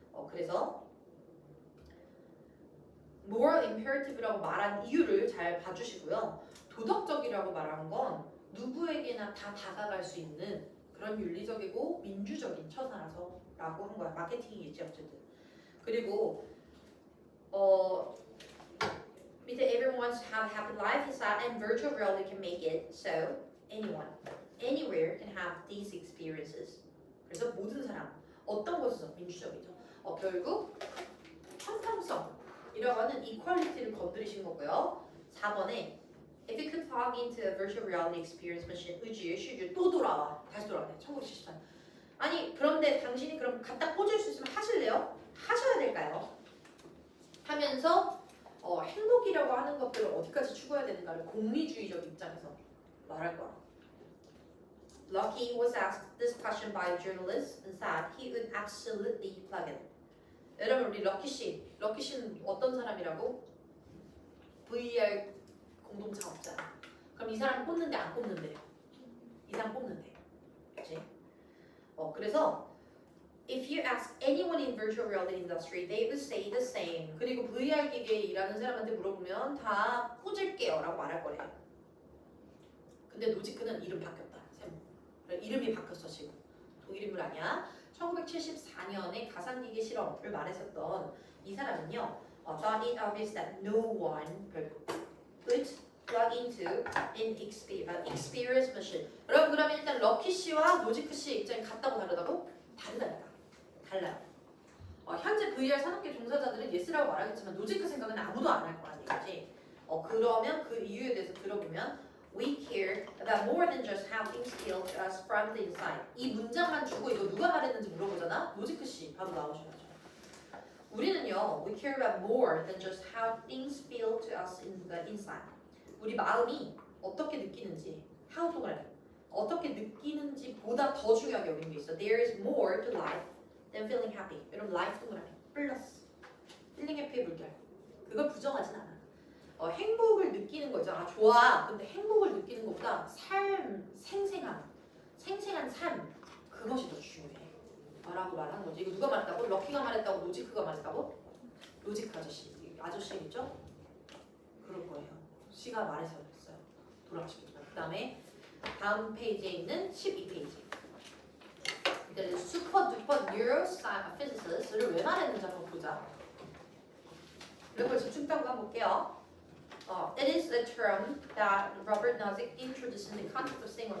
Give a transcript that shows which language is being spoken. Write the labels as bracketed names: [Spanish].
[Korean] 그래서 moral imperative라고 말한 이유를 잘 봐주시고요. 도덕적이라고 말한 건 누구에게나 다 다가갈 수 있는 그런 윤리적이고 민주적인 처사라서 라고 한 거야. 마케팅이겠지 어쨌든. 그리고 밑에 [English] everyone wants to have a happy life is that and virtual reality can make it so anyone, anywhere can have these experiences. [Korean] 그래서 모든 사람, 어떤 곳에서 민주적이죠. 결국 형평성이라고 하는 이퀄리티를 건드리신 거고요. 4번에 [English] If you could plug into a virtual reality experience machine, [Korean] 우주 또 돌아와. 다시 돌아가네. 1974. 아니 그런데 당신이 그럼 갖다 꽂을 수 있으면 하실래요? 하셔야 될까요? 하면서 행복이라고 하는 것들을 어디까지 추구해야 되는가를 공리주의적 입장에서 말할 거야. [English] Lucky was asked this question by a journalist and said he would absolutely plug in. [Korean] 여러분 우리 럭키 씨는 어떤 사람이라고? VR 공동 창업자. 그럼 이 사람 뽑는데 안 뽑는데? 이 사람 뽑는데, 그렇지? 그래서 [English] if you ask anyone in virtual reality industry, they would say the same. [Korean] 그리고 VR 기계에 일하는 사람한테 물어보면 다 꽂을게요라고 말할 거래요. 근데 노지크는 이름 바뀌었다. 이름이 바뀌었어 지금. 독일 인물 아니야. 1974년에 가상기계 실험을 말했었던 이 사람은요. [English] thought it obvious that no one could plug into an experience machine. [Korean] 여러분 그러면 일단 럭키 씨와 노지크 씨의 입장이 같다고 다르다고? 달라요. 현재 VR 산업계 종사자들은 예스라고 말하겠지만 노지크 생각은 아무도 안 할 거란 얘기지. 그러면 그 이유에 대해서 들어보면 [English] We care about more than just how things feel to us from the inside. [Korean] 이 문장만 주고 이거 누가 말했는지 물어보잖아. 노지크 씨 바로 나오셔야죠. 우리는요, [English] we care about more than just how things feel to us in the inside. [Korean] 우리 마음이 어떻게 느끼는지, how 동그라미, 어떻게 느끼는지 보다 더 중요하게 여기는 게 있어. [English] There is more to life than feeling happy. [Korean] 여러분, life 동그라미, 플러스, feeling happy의 물결. 그걸 부정하진 않아. 행복을 느끼는 거죠. 아, 좋아. 근데 행복을 느끼는 것보다 생생한 삶, 그것이 더 중요해. 라고 말하는 거지. 이거 누가 말했다고? 럭키가 말했다고? 노지크가 말했다고? 노지크 아저씨겠죠? 그럴 거예요. 씨가 말해서 그랬어요. 돌아가시겠지만. 그 다음에 다음 페이지에 있는 12페이지. 이제 슈퍼 두퍼 뉴로피지시스트를 왜 말했는지 한번 보자. 이걸 집중적으로 한번 볼게요. [English] It is a term that Robert Nozick introduced in the context of saying.